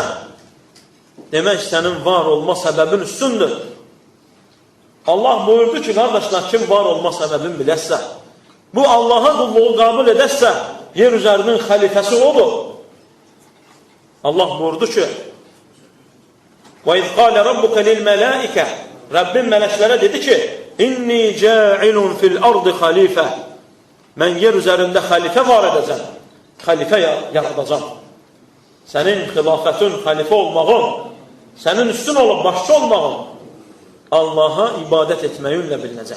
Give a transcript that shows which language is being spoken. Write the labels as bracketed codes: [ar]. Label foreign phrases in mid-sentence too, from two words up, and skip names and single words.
[az] Demək, sənin var olma səbəbin üstündür. Allah buyurdu ki, qardaşlar, kim var olma səbəbin biləsə, bu Allaha qulluğu qəbul edəsə, yer üzərinin xəlifəsi odur. Allah buyurdu ki, [ar] وَاِذْ قَالَ رَبُّكَ لِلْمَلَائِكَ [az] Rəbbim mələklərə dedi ki, [ar] إني جاعل في الأرض خليفة. [az] Mən yer üzərində xəlifə var edəcəm. Xəlifə yaradacam. sənin xilafətin, xəlifə olmağın, sənin üstün olub başçı olmağın Allaha ibadət etməyinlə bilinəcək.